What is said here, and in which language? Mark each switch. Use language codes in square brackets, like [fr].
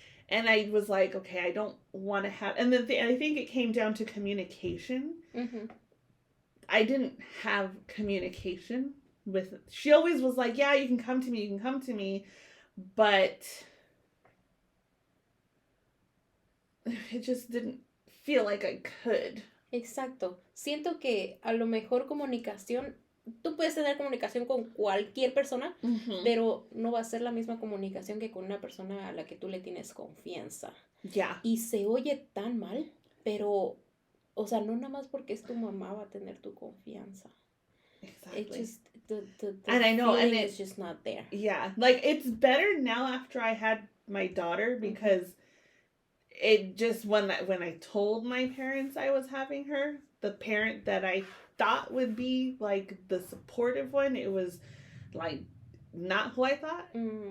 [en] And I was like, okay, I don't want to have... And then I think it came down to communication. Mm-hmm. I didn't have communication with... She always was like, yeah, you can come to me. But... it just didn't feel like I could. [es] Exacto. Siento que a lo mejor comunicación, tú puedes tener comunicación con cualquier persona, pero no va a ser la misma comunicación que con una persona a la que tú le tienes confianza. [en] Yeah. [es] Y se oye tan mal, pero, o sea, no nada más porque es tu mamá va a tener tu confianza. [en] Exactly. It just, the and I know, and it's just not there. Yeah. Like, it's better now after I had my daughter because... It just, when I told my parents I was having her, the parent that I thought would be, like, the supportive one, it was, like, not who I thought. Mm.